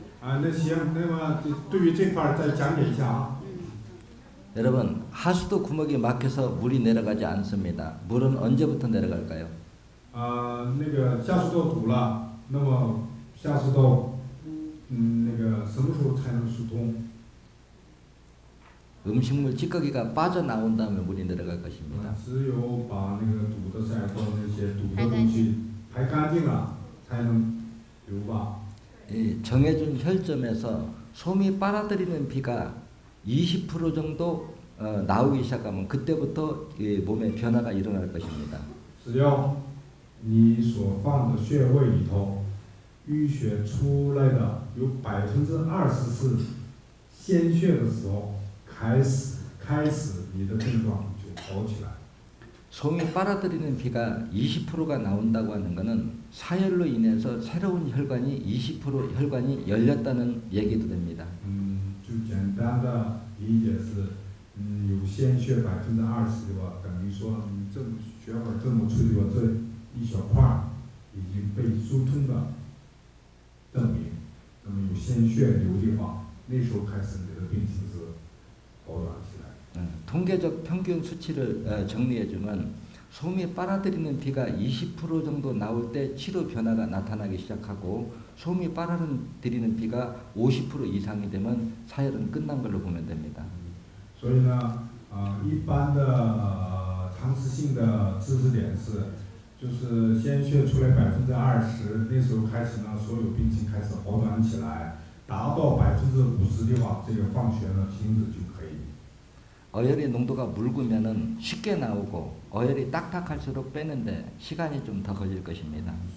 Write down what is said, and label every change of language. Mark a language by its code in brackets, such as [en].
[zh] 那行，那么对于这块再讲解一下啊。 [ko] 여러분, 하수도 구멍이 막혀서 물이 내려가지 않습니다. 물은 언제부터 내려갈까요? [zh] 那个下水道堵了，那么下水道那个什么时候才能疏通？ [ko] 음식물 찌꺼기가 빠져나온 다음에 물이 내려갈 것입니다. [zh] 只有把那个堵的下水道那些堵的东西排干净了，才能流吧。 [ko] 정해준 혈점에서 솜이 빨아들이는 피가 20% 정도 나오기 시작하면 그때부터 몸에 변화가 일어날 것입니다. [zh] 只要你所放的穴位里头淤血出来的有20%是鲜血的时候，开始你的症状就好起来。 [ko] 솜이 빨아들이는 피가 20%가 나온다고 하는 것은 사열로 인해서 새로운 혈관이 20% 혈관이 열렸다는 얘기도 됩니다. [zh] 就简单的理解是，有鲜血20%的话，等于说你这血管这么脆弱，这一小块已经被疏通的证明。那么有鲜血流的话，那时候开始你的病情是好转起来。 [ko] 통계적 평균 수치를 정리해주면 솜이 빨아들이는 피가 20% 정도 나올 때 치료 변화가 나타나기 시작하고 솜이 빨아들이는 피가 50% 이상이 되면 사열은 끝난 걸로 보면 됩니다. [zh] 所以呢，一般的常识性的知识点是，就是鲜血出来20%，那时候开始呢，所有病情开始好转起来，达到50%的话，这个放血呢停止就可以。 [ko] 어혈의 농도가 묽으면은 쉽게 나오고 어혈이 딱딱할수록 빼는데 시간이 좀 더 걸릴 것입니다.